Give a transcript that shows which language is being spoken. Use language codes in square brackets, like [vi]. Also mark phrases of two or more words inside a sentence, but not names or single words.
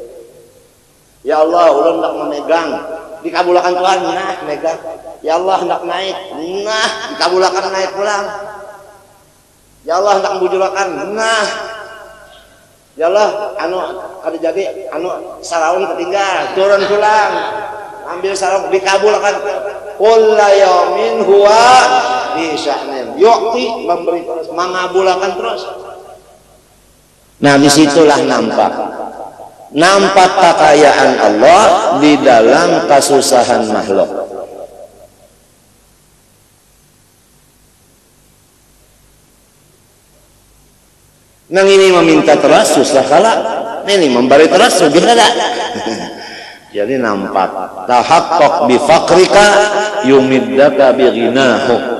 [bjn] Ya Allah ulun hendak memegang, dikabulkan Tuhan, nah megang. Ya Allah hendak naik, nah dikabulkan naik pulang. Ya Allah hendak bujurakan, nah. Ya Allah anu kada jadi anu saraun ketinggal, turun pulang. Ambil sarung dikabulkan. [ar] كل يوم هو في شأن. [bjn] Yu'ti memberi terus, mengabulkan terus. Nah, disitulah nampak kekayaan Allah di dalam kesusahan makhluk. Nang ini meminta terus susah kalah, ini memberi terus sugih kada. Jadi nampak [ar] تحقق بفقرك يمدك بغناه.